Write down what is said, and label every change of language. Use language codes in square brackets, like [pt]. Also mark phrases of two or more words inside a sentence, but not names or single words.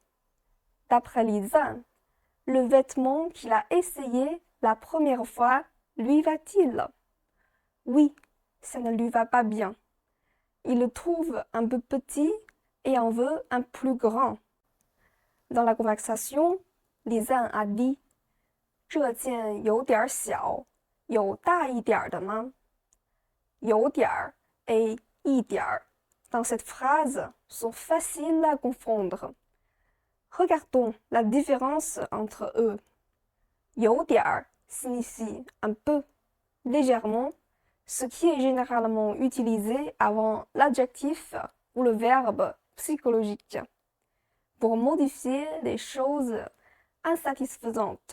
[fr] D'après Lisa, le vêtement qu'il a essayé la première fois lui va-t-il? Oui, ça ne lui va pas bien. Il le trouve un peu petit et en veut un plus grand. Dans la conversation, Lisa a dit [zh] 这件有点小，有大一点的吗？ [fr] 有点 et 一点 dans cette phrase sont faciles à confondre. Regardons la différence entre eux. 有点 signifie un peu, légèrement, ce qui est généralement utilisé avant l'adjectif ou le verbe psychologique pour modifier les choses insatisfaisantes.